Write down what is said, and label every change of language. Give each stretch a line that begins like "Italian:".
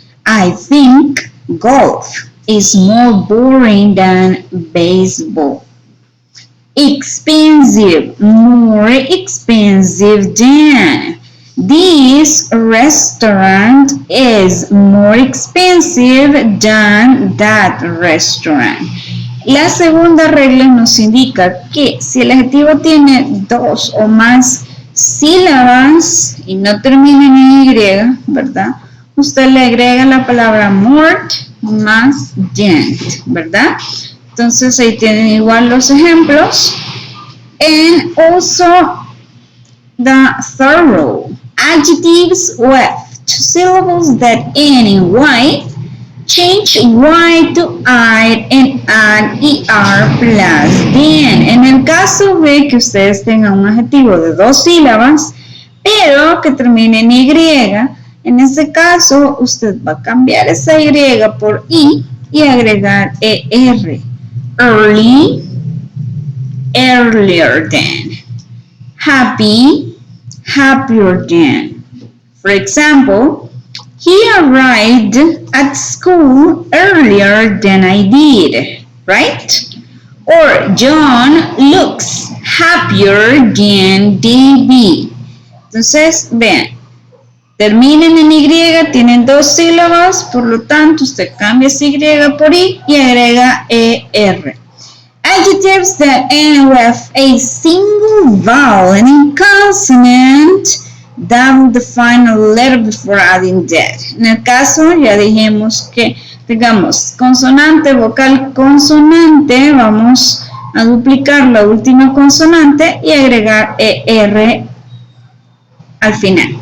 English: I think golf is more boring than baseball. Expensive, more expensive than. This restaurant is more expensive than that restaurant.
Spanish: La segunda regla nos indica que si el adjetivo tiene 2 o más sílabas y no termina en y, ¿verdad? Usted le agrega la palabra more más than, ¿verdad? Entonces ahí tienen igual los ejemplos.
English: And also the third rule, adjectives with 2 syllables that end in y, change y to I and add er plus than.
Spanish: En el caso de que ustedes tengan un adjetivo de 2 sílabas, pero que termine en y, en este caso usted va a cambiar esa y por i y agregar er.
English: Early, earlier than. Happy, happier than. For example, he arrived at school earlier than I did, right? Or John looks happier than David.
Spanish: Entonces, vean, terminan en y, tienen 2 sílabas, por lo tanto usted cambia esa y por i y agrega er.
English: Adjectives that end with a single vowel and consonant that will define a letter before adding that.
Spanish: En el caso, ya dijimos que digamos consonante, vocal, consonante, vamos a duplicar la última consonante y agregar er al final.